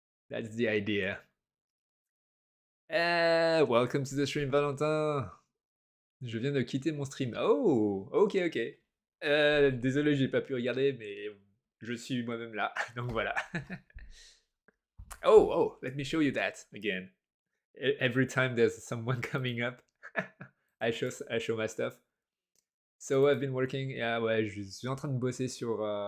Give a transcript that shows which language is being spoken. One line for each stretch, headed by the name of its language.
English: That's the idea. Welcome to the stream, Valentin.
French: Je viens de quitter mon stream. Oh, ok. Désolé, j'ai pas pu regarder, mais je suis moi-même là. Donc voilà.
English: Oh, let me show you that again. Every time there's someone coming up, I show my stuff. So I've been working.
French: Ouais, je suis en train de bosser sur.